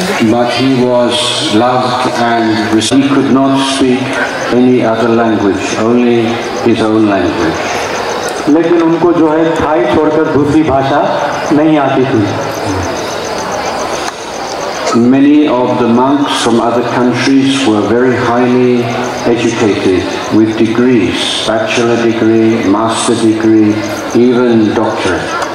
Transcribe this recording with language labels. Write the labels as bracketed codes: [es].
[en] But he was loved and he could not speak any other language, only his own language. [hi] लेकिन उनको जो है Thai छोड़कर दूसरी भाषा नहीं आती थी। [en] Many of the monks from other countries were very highly educated with degrees, bachelor degree, master degree, even doctorate.